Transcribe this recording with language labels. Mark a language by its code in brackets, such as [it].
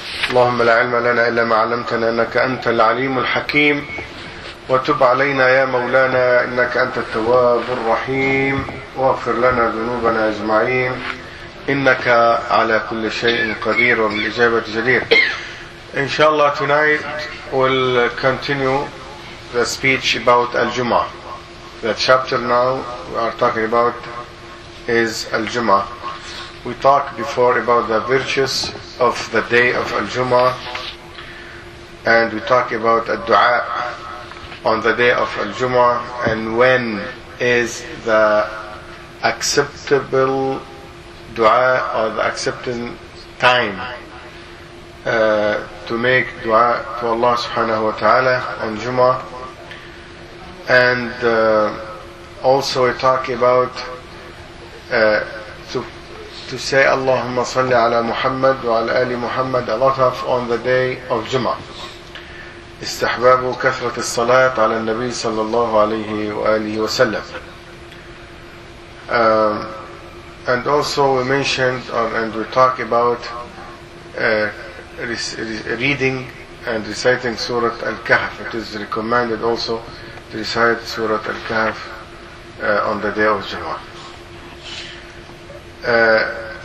[ar] اللهم لا علم لنا إلا ما علمتنا، إنك أنت العليم الحكيم، وتب علينا يا مولانا، إنك أنت التواب الرحيم، واغفر لنا ذنوبنا أجمعين، إنك على كل شيء قدير وبالإجابة جدير. إن شاء الله [en] tonight we'll continue the speech about al-Jum'ah. The chapter now we are talking about is al-Jum'ah. We talked before about the virtues of the day of al-Jum'ah, and we talked about al-Du'a on the day of al-Jum'ah, and when is the acceptable du'a or the accepting time to make du'a to Allah subhanahu wa ta'ala on Jum'ah. And also we talk about to say [ar] Allahumma salli ala Muhammad wa ala ali Muhammad [en] a lot of on the day of Jum'ah. [ar] استحباب كثرة الصلاة على النبي صلى الله عليه وآله وسلم. [en] And also we mentioned and we talk about reading and reciting Surah Al-Kahf. It is recommended also to recite Surah Al-Kahf on the day of Jum'ah.